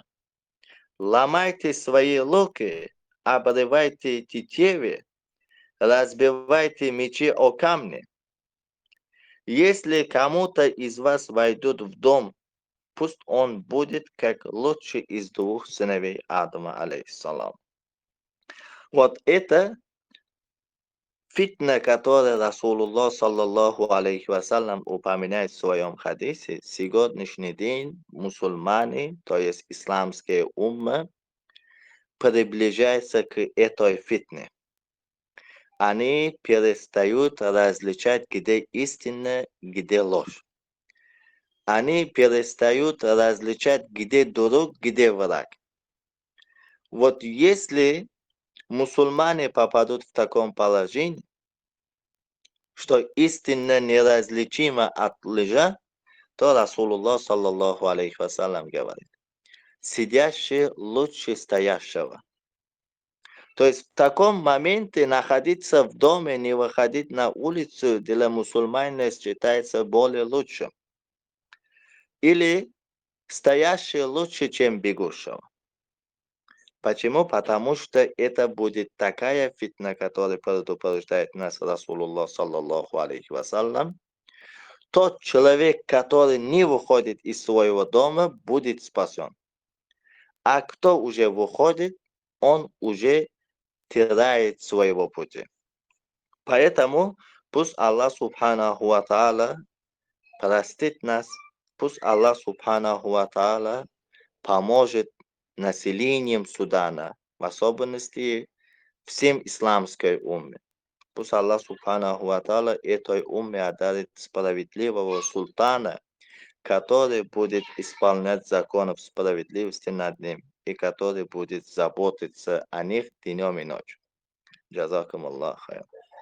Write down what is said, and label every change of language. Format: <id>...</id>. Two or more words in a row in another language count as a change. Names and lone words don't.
<ru>Ломайте свои луки, обрывайте тетивы, разбивайте мечи о камни. Если кому-то из вас войдут в дом, пусть он будет как лучший из двух сыновей Адама, алейхиссалам. Вот это фитна, которую Расулуллах,</ru> <ar>صلى الله عليه وسلم,</ar> <ru>упоминает в своем хадисе. Сегодняшний день мусульмане, то есть исламские уммы, приближаются к этой фитне. Они перестают различать, где истина, где ложь. Они перестают различать, где друг, где враг. Вот если мусульмане попадут в таком положении, что истина неразличима от лжи, то Расулуллах,</ru> <ar>صلى الله عليه وسلم,</ar> <ru>говорит: сидящий лучше стоящего. То есть в таком моменте находиться в доме, не выходить на улицу, для мусульманина считается более лучшим. Или стоящий лучше, чем бегущего. Почему? Потому что это будет такая фитна, которая предупреждает нас Расулуллах,</ru> <ar>صلى الله عليه وسلم.</ar> <ru>Тот человек, который не выходит из своего дома, будет спасен. А кто уже выходит, он уже теряет своего пути. Поэтому пусть Аллах</ru> <ar>سبحانه وتعالى</ar> <ru>простит нас, пусть Аллах</ru> <ar>سبحانه وتعالى</ar> <ru>поможет населением Судана, в особенности всем исламской умме. Пусть Аллах</ru> <ar>سبحانه وتعالى</ar> <ru>этой умме одарит справедливого султана, который будет исполнять законов справедливости над ним и который будет заботиться о них днем и ночью.</ru> <ar>جزاكم الله خير.</ar>